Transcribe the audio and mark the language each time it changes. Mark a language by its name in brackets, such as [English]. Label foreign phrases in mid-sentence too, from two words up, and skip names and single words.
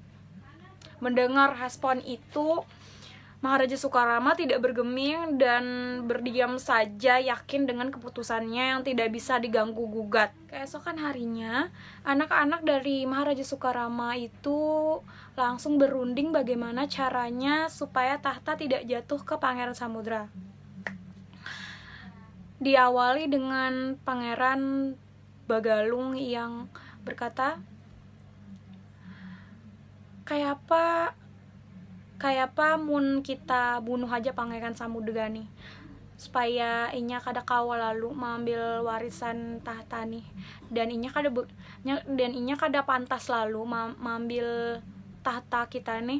[Indonesian] Mendengar respon itu, Maharaja Soekarama tidak bergeming dan berdiam saja, yakin dengan keputusannya yang tidak bisa diganggu gugat. Keesokan harinya, anak-anak dari Maharaja Soekarama itu langsung berunding bagaimana caranya supaya tahta tidak jatuh ke Pangeran Samudra. Diawali dengan Pangeran Bagalung yang berkata, [Banjar] kayak apa mun kita bunuh aja Pangeran Samudra nih, supaya inya kada kawal lalu mengambil warisan tahta nih, dan inya kada pantas lalu mengambil tahta kita nih.